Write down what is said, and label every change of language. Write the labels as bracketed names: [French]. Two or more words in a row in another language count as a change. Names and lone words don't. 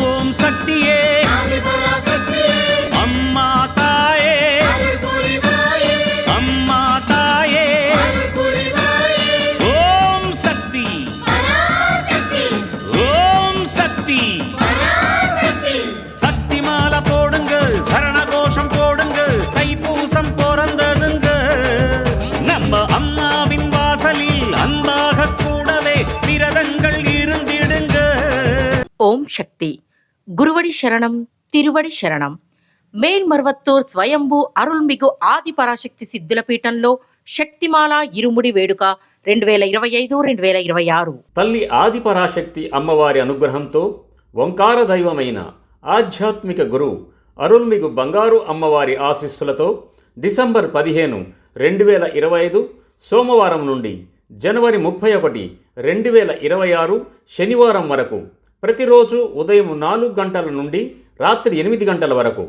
[Tamil] சக்தியே அம்மா தாயே அம்மா தாயே ஓம் சக்தி ஓம் சக்தி சக்தி மாலை போடுங்க சரண கோஷம் போடுங்க தைப்பூசம் பிறந்ததுங்க நம்ம அம்மாவின் வாசலில் அன்பாக கூடவே விரதங்கள் இருந்திடுங்க. ஓம் சக்தி குருவடி சரணம் திருவடி சரணம். [Telugu] మేల్మర్వత్తూర్ స్వయంభూ అరుల్మిగు ఆది పరాశక్తి సిద్ధుల పీఠంలో శక్తిమాల ఇరుముడి వేడుక 2025-2026. తల్లి ఆది పరాశక్తి అమ్మవారి అనుగ్రహంతో ఓంకార దైవమైన ఆధ్యాత్మిక గురు అరుల్మిగు బంగారు అమ్మవారి ఆశీస్సులతో డిసెంబర్ 15, 2025 సోమవారం నుండి జనవరి 31, 2026 శనివారం వరకు ప్రతిరోజు ఉదయం 4 గంటల నుండి రాత్రి 8 గంటల వరకు